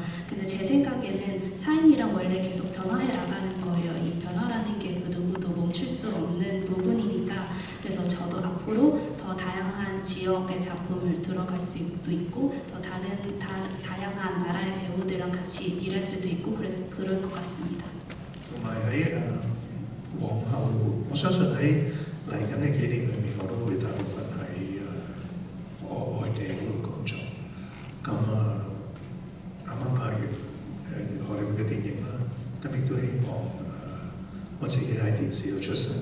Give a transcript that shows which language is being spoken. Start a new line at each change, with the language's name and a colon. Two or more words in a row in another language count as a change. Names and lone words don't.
Korean: 근데 제 생각에는 삶이랑 원래 계속 변화해 나가는 거예요. 이 변화라는 게 그 누구도 멈출 수 없는 부분이니까 그래서 저도 앞으로 더 다양한 지역의 작품을 들어갈 수도 있고 더 다양한 나라의 배우들이랑 같이 일할 수도 있고 그래서 그럴 것 같습니다.
Cantonese: 同埋喺往後，我相信喺嚟緊呢幾年裏面，我都會大部分喺外地嗰度工作。咁啱啱拍完荷里活嘅電影啦，咁亦都希望我自己喺電視度出身。